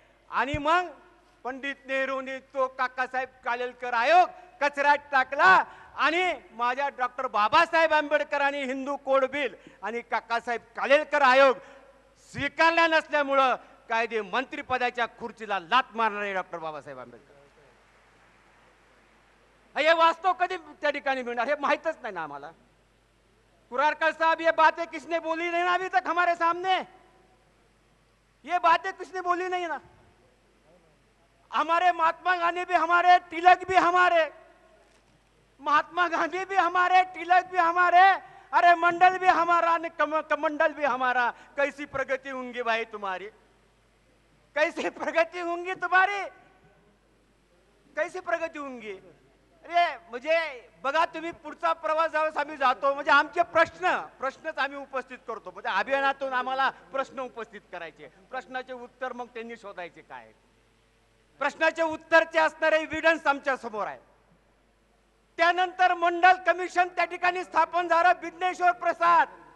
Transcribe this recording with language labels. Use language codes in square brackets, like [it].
[mr] आणि मग पंडित नेहरूंनी तो काकासाहेब कालेलकर आयोग कचऱ्यात टाकला आणि माझ्या डॉक्टर बाबासाहेब आंबेडकरांनी हिंदू कोड बिल आणि काकासाहेब कालेलकर आयोग स्वीकारला नसल्यामुळं कायदे मंत्रिपदाच्या खुर्चीला लात मारणारे डॉक्टर बाबासाहेब आंबेडकर. हे वास्तव कधी त्या ठिकाणी मिळणार हे माहितच नाही ना आम्हाला. [hi] कुरारकर साहब, ये बातें किसने बोली नहीं ना अभी तक हमारे सामने, ये बातें किसने बोली नहीं ना. हमारे महात्मा गांधी भी हमारे, तिलक भी हमारे, महात्मा गांधी भी हमारे, तिलक भी हमारे, अरे मंडल भी हमारा, कमंडल भी हमारा. कैसी प्रगति होंगी भाई तुम्हारी, कैसी प्रगति होंगी तुम्हारी, कैसी प्रगति होंगी. [mr] अरे म्हणजे बघा तुम्ही, पुढचा प्रवास ज्यावेळेस आम्ही जातो म्हणजे आमचे प्रश्नच आम्ही उपस्थित करतो. म्हणजे अभियानातून आम्हाला प्रश्न उपस्थित करायचे, प्रश्नाचे उत्तर मग त्यांनी शोधायचे काय. प्रश्नाचे उत्तरचे असणारे एव्हिडन्स आमच्या समोर आहे. त्यानंतर मंडल कमिशन त्या ठिकाणी स्थापन झालं, बिज्ञेश्वर प्रसाद.